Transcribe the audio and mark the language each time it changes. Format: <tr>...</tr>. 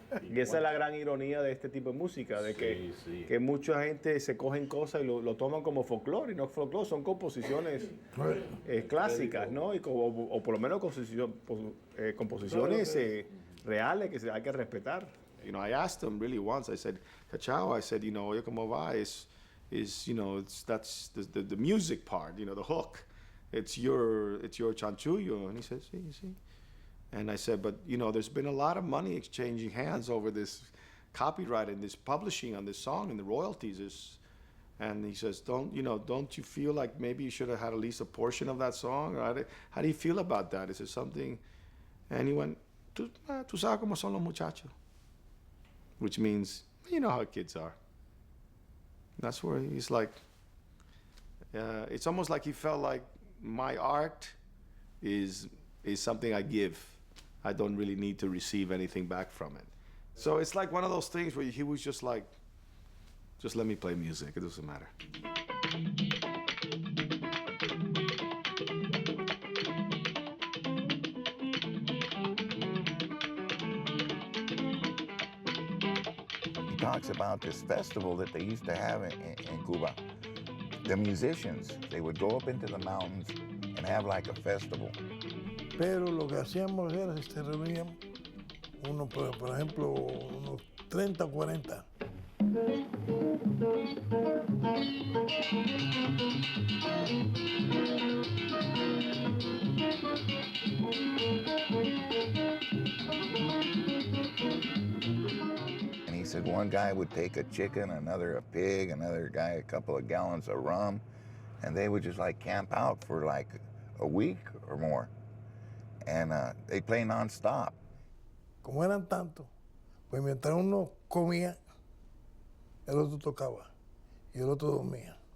<es>Y esa es la gran ironía de este tipo de música, de que mucha gente se cogen cosas y lo toman como folclore, y no folclore, son composiciones clásicas, ¿no? O por lo menos composiciones reales que hay que respetar.</es> <en>You know, I asked him really once, I said, Cachao, I said, you know, Oye Como Va is you know, that's the music part, you know, the hook. It's your chanchullo. And he said, sí. And I said, but, you know, there's been a lot of money exchanging hands over this copyright and this publishing on this song and the royalties. And he says, don't you feel like maybe you should have had at least a portion of that song? Or how do you feel about that? Is it something? And he went,</en> <es>tú sabes cómo son los muchachos.</es> <en>Which means, you know how kids are. That's where he's like, it's almost like he felt like my art is something I give. I don't really need to receive anything back from it. So it's like one of those things where he was just like, just let me play music, it doesn't matter. He talks about this festival that they used to have in Cuba. The musicians, they would go up into the mountains and have like a festival.</en> <es>Pero lo que hacíamos era, reuníamos, por ejemplo, unos 30 o 40.</es> <en>And he said one guy would take a chicken, another a pig, another guy a couple of gallons of rum, and they would just like camp out for like a week or more. And they play non-stop.</en> <es>Como eran tantos, pues mientras uno comía, el otro tocaba y el otro dormía.</es>